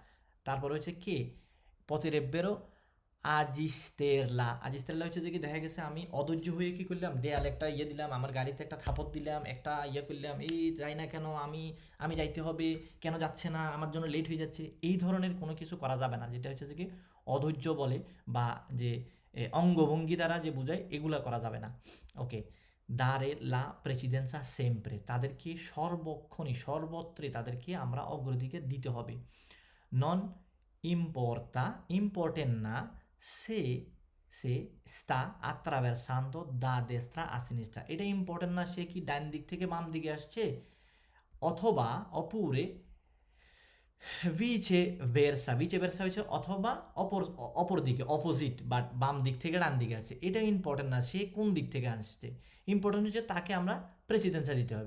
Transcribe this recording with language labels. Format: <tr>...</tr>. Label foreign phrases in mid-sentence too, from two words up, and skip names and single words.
<bn>তারপর হচ্ছে</bn> <it>che potrebbero agitarla,</it> <bn>আজিস্তেরলা হচ্ছে যে কি দেখা গেছে আমি অধৈর্য হয়ে কি করলাম, দেয়াল একটা ইয়ে দিলাম, আমার গাড়িতে একটা থাপড় দিলাম, একটা ইয়ে করলাম, এই যাই না কেন, আমি যাইতে হবে, কেন যাচ্ছে না, আমার জন্য লেট হয়ে যাচ্ছে, এই ধরনের কোনো কিছু করা যাবে না, যেটা হচ্ছে যে কি অধৈর্য বলে বা যে অঙ্গভঙ্গি দ্বারা যে বোঝায়, এগুলা করা যাবে না। ওকে,</bn> <it>dare la precedenza sempre,</it> <bn>তাদেরকে সর্বক্ষণই সর্বত্রই তাদেরকে আমরা অগ্রাধিকার দিতে হবে।</bn> <it>non importa,</it> <bn>ইম্পর্টেন্ট না,</bn> <it>se sta attraversando da destra a sinistra,</it> <bn>এটা ইম্পর্টেন্ট না সে কি ডান দিক থেকে বাম দিকে আসছে, অথবা</bn> <it>oppure vice versa</it> <bn>হচ্ছে অথবা অপর দিকে অপোজিট বা বাম দিক থেকে ডান দিকে আসছে, এটা ইম্পর্টেন্ট না সে কোন দিক থেকে আসছে, ইম্পর্টেন্ট হচ্ছে তাকে আমরা প্রেসিডেন্সা দিতে হবে।</bn>